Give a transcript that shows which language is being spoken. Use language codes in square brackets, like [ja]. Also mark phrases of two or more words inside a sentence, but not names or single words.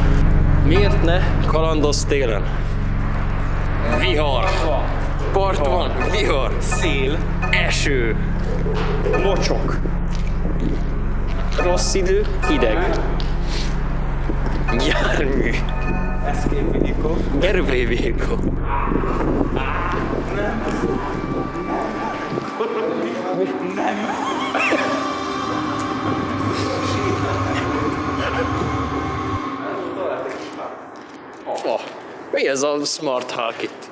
[hu] Miért ne kalandoz télen? Vihar. Part van, vihar, szél, eső, mocsok. Rossz idő, hideg. Jármű. [en] Escape vehicle. Getaway vehicle. [hu] Oh, mi ez a Smart Hulk itt?